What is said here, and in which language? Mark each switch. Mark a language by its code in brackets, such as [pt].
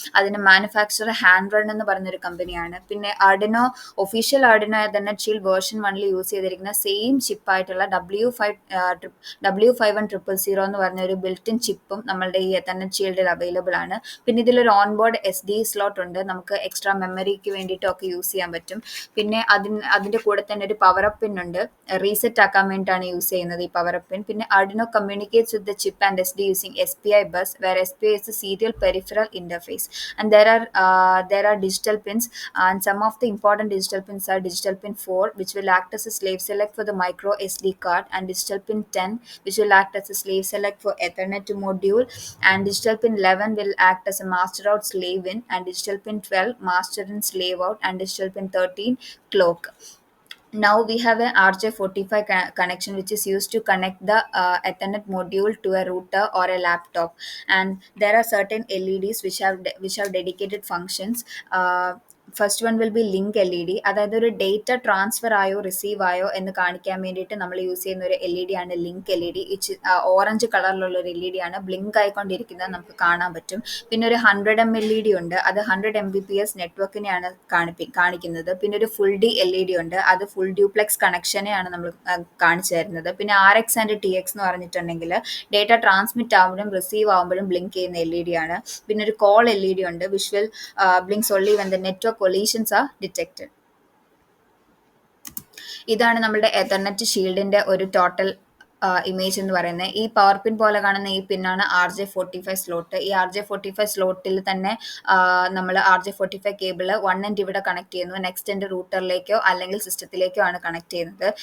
[ml] അതിന്റെ മാനുഫാക്ചർ ഹാൻഡ്രൺ എന്ന് പറഞ്ഞൊരു കമ്പനിയാണ്. പിന്നെ official Arduino Ethernet shield version 1 use ചെയ്തിരിക്കുന്ന സെയിം ചിപ്പായിട്ടുള്ള W5100 എന്ന് പറഞ്ഞ ഒരു ബിൽറ്റ് ഇൻ ചിപ്പും നമ്മളുടെ ഈ എതർനെറ്റ് ഷീൽഡിൽ അവൈലബിൾ ആണ്. പിന്നെ ഇതിലൊരു ഓൺബോർഡ് SD സ്ലോട്ട് ഉണ്ട്, നമുക്ക് എക്സ്ട്രാ മെമ്മറിക്ക് വേണ്ടിയിട്ടൊക്കെ യൂസ് ചെയ്യാൻ പറ്റും. പിന്നെ അതിന്റെ കൂടെ തന്നെ ഒരു പവർ അപ്പ് പിൻ ഉണ്ട്, റീസെറ്റ് ആക്കാൻ വേണ്ടിയിട്ടാണ് യൂസ് ചെയ്യുന്നത് ഈ പവർ അപ്പ് പിൻ. [en] പിന്നെ Arduino communicates with the chip and SD using SPI bus, where SPI is the serial peripheral interface. And there are digital pins, and some of the important digital pins are digital pin 4, which will act as a slave select for the micro SD card, and digital pin 10, which will act as a slave select for Ethernet module, and digital pin 11 will act as a master out slave in, and digital pin 12 master in slave out, and digital pin 13 clock. Now we have an RJ45 connection, which is used to connect the Ethernet module to a router or a laptop, and there are certain LEDs which have dedicated functions. First one will be link LED, [ml] അതായത് ഒരു data transfer ആയോ receive ആയോ എന്ന് കാണിക്കാൻ വേണ്ടിയിട്ട് നമ്മൾ use ചെയ്യുന്ന ഒരു LED ആണ് ലിങ്ക് LED. ഓറഞ്ച് കളറിലുള്ള ഒരു LED ആണ്, ബ്ലിങ്ക് ആയിക്കൊണ്ടിരിക്കുന്നത് നമുക്ക് കാണാൻ പറ്റും. പിന്നെ ഒരു 100M LED ഉണ്ട്, അത് 100 Mbps നെറ്റ്വർക്കിനെയാണ് കാണിക്കുന്നത്. പിന്നെ ഒരു ഫുൾ D LED ഉണ്ട്, അത് ഫുൾ ഡ്യൂപ്ലെക്സ് കണക്ഷനെയാണ് നമ്മൾ കാണിച്ചു തരുന്നത്. പിന്നെ RX ആൻഡ് TX എന്ന് പറഞ്ഞിട്ടുണ്ടെങ്കിൽ ഡേറ്റ ട്രാൻസ്മിറ്റ് ആവുമ്പോഴും റിസീവ് ആവുമ്പോഴും ബ്ലിങ്ക് ചെയ്യുന്ന LED ആണ്. പിന്നെ ഒരു കോൾ LED ഉണ്ട്, [en] Visual blinks only when the network collisions are detected. [ml] ഇതാണ് നമ്മുടെ എതർനെറ്റ് ഷീൽഡിന്റെ ഒരു ടോട്ടൽ ഇമേജ് എന്ന് പറയുന്നത്. ഈ പവർ പിൻ പോലെ കാണുന്ന ഈ പിന്നാണ് RJ45 സ്ലോട്ട്. ഈ RJ45 സ്ലോട്ടിൽ തന്നെ നമ്മൾ RJ45 കേബിള് 1 എൻഡ് ഇവിടെ കണക്ട് ചെയ്യുന്നു, നെക്സ്റ്റ് എൻഡ് റൂട്ടറിലേക്കോ അല്ലെങ്കിൽ സിസ്റ്റത്തിലേക്കോ ആണ് കണക്ട് ചെയ്യുന്നത്.